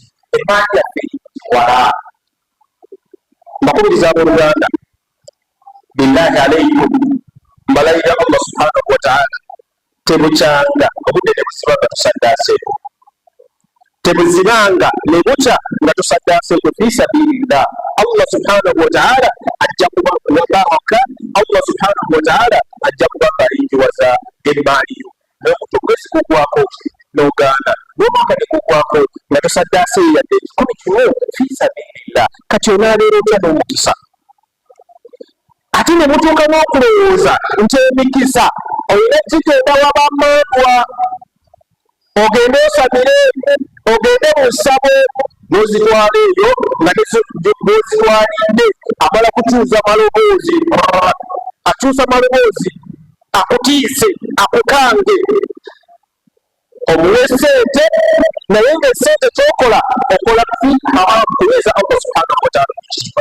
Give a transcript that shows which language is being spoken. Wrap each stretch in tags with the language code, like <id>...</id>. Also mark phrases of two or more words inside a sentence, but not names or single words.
<lg>Emaali yaffe wala. Mbakubiriza abooluganda</lg> <ar>بالله عليكم</ar> <lg>mbalayira</lg> <ar>الله سبحانه وتعالى</ar> <lg>tebukyanga obudde ne buziba nga tusaddaaseeko, tebuzibanga ne bukya nga tusaddaaseeko</lg> <ar>في سبيل الله. الله سبحانه وتعالى</ar> <lg>ajja kuba baraka.</lg> <ar>الله سبحانه وتعالى</ar> <lg>ajja kuba ng'alingiwaza emaali yo n'omuntu omwezi gugwako n'ogaana n'omwaka ne gugwako nga tosaddaase yadde 10</lg> <ar>في سبيل الله.</ar> <lg>Kati onaabeera otya n'omukisa? Ate ne mutuuka n'okulowooza nti emikisa olina gigenda wabamandwa ogende osabire ogende mu ssabo n'ozitwala eyo nga bwozitwalidde amala kukyusa maloboozi akyusa maloboozi akutiise akukange omuwe sente naye ng'essente kyokola okola</lg> <ar>في حرام</ar> <lg>kuweza</lg> <ar>الله سبحانه وتعالى</ar> <lg>ekitiibwa.</lg>